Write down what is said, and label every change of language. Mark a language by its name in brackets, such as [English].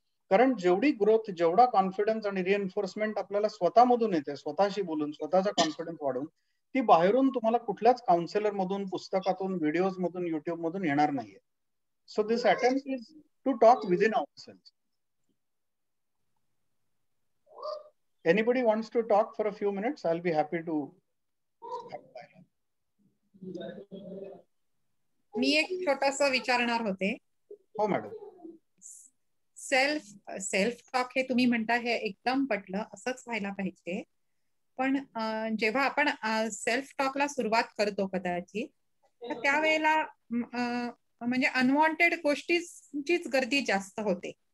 [Marathi] कारण जेवढी ग्रोथ, जेवढा कॉन्फिडन्स आणि रिएन्फोर्समेंट आपल्याला स्वतःमधून येते, स्वतःशी बोलून, स्वतःचा कॉन्फिडन्स वाढवून, ती बाहेरून तुम्हाला कुठल्याच काउन्सिलर मधून, पुस्तकातून, व्हिडिओज मधून, युट्यूब मधून येणार नाहीये. [English] So this attempt is to talk within ourselves. Anybody wants to talk for a few minutes? I'll be happy to. [Marathi] मी एक छोटंसं विचारणार होते. हो मॅडम. सेल्फ टॉक हे तुम्ही म्हणता हे एकदम पटलं, असंच व्हायला पाहिजे. पण जेव्हा आपण सेल्फ टॉकला सुरुवात करतो कदाचित, तर त्यावेळेला म्हणजे अनवॉन्टेड गोष्टींचीच गर्दी जास्त होते.